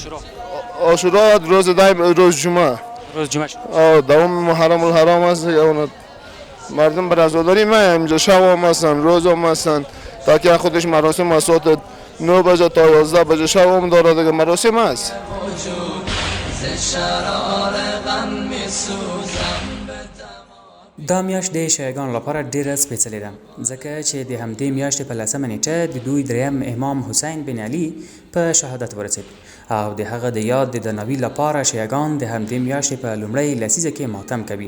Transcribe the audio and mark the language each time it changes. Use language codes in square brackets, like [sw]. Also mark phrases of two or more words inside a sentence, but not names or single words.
[fa] عاشورا روز دایم روز جمعه. روز جمعه شروع. دوم محرم الحرام است. اون مردم بر عزاداری ما اینجا شب هم هستن، روز هم هستن. تا که خودش مراسم از ساعت 9 بجه تا 11 بجه شب هم داره دیگه مراسم است. [ps] دا میاشت د شیعگان لپاره ډیره سپیڅلې ده ځکه چې د همدې میاشتې په 10مه نیټه د دوی دریم امام حسین بن علي په شهادت ورسید او د هغه د یاد د درناوي لپاره شیعگان د همدې میاشتې په لومړۍ لسیزه کې ماتم کوي.